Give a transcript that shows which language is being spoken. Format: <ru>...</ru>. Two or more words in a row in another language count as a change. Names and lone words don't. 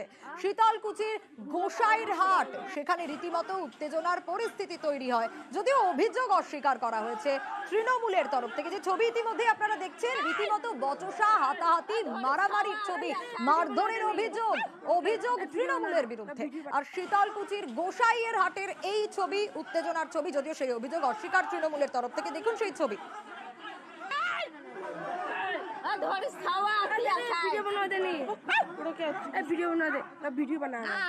<bn>শীতলকুচির গোসাইর হাট, সেখানে রীতিমতো উত্তেজনার পরিস্থিতি তৈরি হয়, যদিও অভিযোগ অস্বীকার করা হয়েছে তৃণমূলের তরফ থেকে। যে ছবি ইতিমধ্যে আপনারা দেখছেন, রীতিমতো বচসা, হাতাহাতি, মারামারির ছবি, মারধরের অভিযোগ তৃণমূলের বিরুদ্ধে। আর শীতলকুচির গোসাইয়ের হাটের এই ছবি, উত্তেজনার ছবি, যদিও সেই অভিযোগ অস্বীকার তৃণমূলের তরফ থেকে। দেখুন সেই ছবি।</bn> <hi>वीडियो बना दे, नहीं वीडियो बना दे, वीडियो बना</hi>